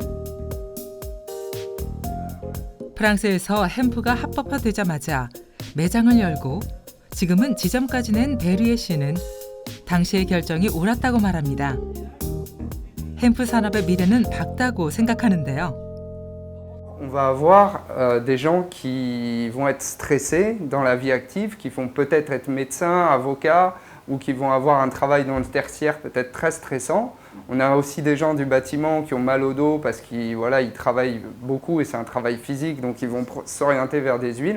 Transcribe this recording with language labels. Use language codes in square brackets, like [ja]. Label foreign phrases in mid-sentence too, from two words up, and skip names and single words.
[ko] 프랑스에서 햄프가 합법화되자마자 매장을 열고 지금은 지점까지 낸 베리에 씨는 당시의 결정이 옳았다고 말합니다. 햄프 산업의 미래는 밝다고 생각하는데요. [fr] On va avoir des gens qui vont être stressés dans la vie active, qui vont peut-être être médecins, avocats, ou qui vont avoir un travail dans le tertiaire peut-être très stressant. On a aussi des gens du bâtiment qui ont mal au dos parce qu'ils ils travaillent beaucoup et c'est un travail physique, donc ils vont s'orienter vers des huiles.